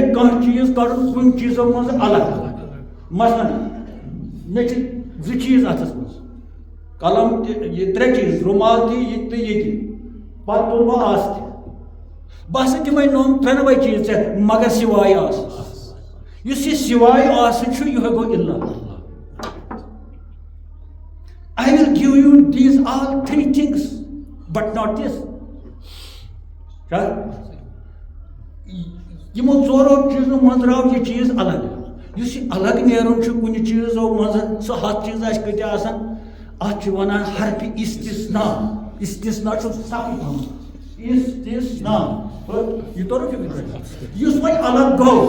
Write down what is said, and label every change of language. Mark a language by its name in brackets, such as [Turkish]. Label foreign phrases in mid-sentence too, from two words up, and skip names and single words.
[Kashmiri] کانٛہہ چیٖز کڑُن کُنہِ چیٖزو منٛز الگ مثلاً مےٚ چھِ زٕ چیٖز اتھس منٛز قلم تہِ یہِ ترٛےٚ چیٖز رُمال تہِ یہِ تہٕ یہِ تہِ پتہٕ تُل بہٕ آسہٕ تہِ بہٕ ہسا دِمے نوٚم ترٛٮ۪نوَے چیٖز ژےٚ مگر سِوایہِ آسہٕ یُس یہِ سِوایہِ آسہٕ چھُ یِہوے گوٚو اِلا [English] I will give you these all three things but not this [Kashmiri] یِمو ژورو چیٖزو منٛز درٛاو یہِ چیٖز الگ یُس یہِ الگ نیرُن چھُ کُنہِ چیٖزو منٛز سُہ 100 چیٖز آسہِ کۭتیاہ آسان اتھ چھِ ونان حرفِ استثنا استثنا چھُ صفہٕ تھاوُن استثنا یہِ توٚرُو فِکرِ یُس وۄنۍ الگ